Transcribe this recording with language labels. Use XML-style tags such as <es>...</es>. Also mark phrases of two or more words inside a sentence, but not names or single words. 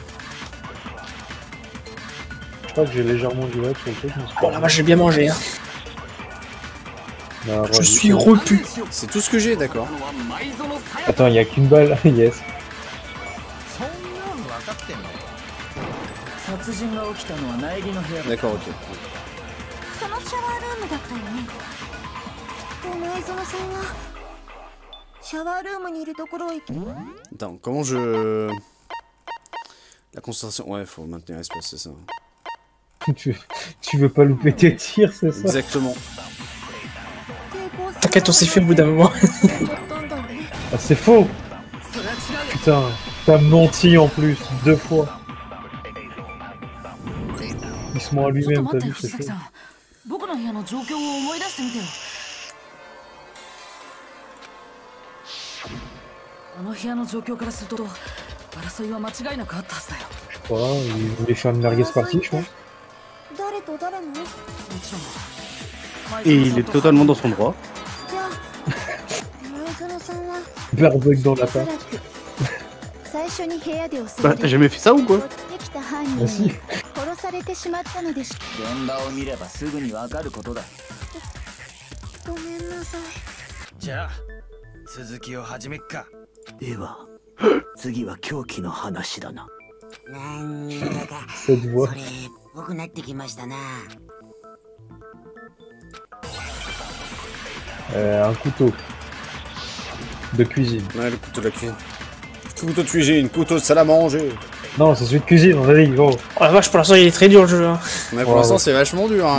<fr>Je crois que j'ai légèrement du lag sur le truc. Mais c'est pas Oh la vache, j'ai bien mangé. Hein. grave. Je suis repu. C'est tout ce que j'ai, d'accord. Attends, il y a qu'une balle. Yes. D'accord, ok.</fr> <ja>そのシャワールームだったよね。きっと前園さんはシャワールームにいるところを行き。</ja> <fr>Attends, comment je... La concentration... Ouais, faut maintenir l'espace, c'est ça. tu veux pas louper tes tirs, c'est ça? Exactement. T'inquiète, on s'est fait au bout d'un moment. Ah, c'est faux! Putain, t'as menti en plus, 2 fois. Il se ment à lui-même, t'as vu, c'est faux.</fr> <ja>僕の部屋の状況を思い出してみてよ。あの部屋の状況からすると争いは間違いなくあったはずだよ。</ja> <fr>Je crois, il voulait faire une merguez partie, je pense.</fr> <ja>誰と誰の？</ja> <fr>Et il est totalement dans son droit.</fr> <ja>じゃあ前園さんは</ja> <fr>Barbecue dans la</fr> <ja>おそら</ja> <fr>part.</fr> <ja>く最初に部屋で襲</ja> <fr>Bah</fr> <ja>わ</ja> <fr>t'as</fr> <ja>れ</ja> <fr>jamais fait ça ou</fr> <ja>追</ja> <fr>quoi?</fr> <ja>ってきた犯人</ja> <fr>Ah</fr> <ja>に</ja> <fr>si.</fr> <ja>殺されてしまったのでしょ現場を見ればすぐにわかることだ。ごめんなさい。じゃあ続きを始めっか。では次は凶器の話だな。なんだか</ja> <fr>Cette voix.</fr> <ja>それっぽくなってきましたな。</ja> <fr>Un couteau. De cuisine. Ouais, le couteau de la cuisine. Couteau de cuisine, couteau de salle à manger. Non, c'est celui de cuisine, on a dit, gros. Oh la vache, pour l'instant, il est très dur le jeu. Hein. Mais pour Ouais, l'instant, ouais. c'est vachement dur, hein.</fr>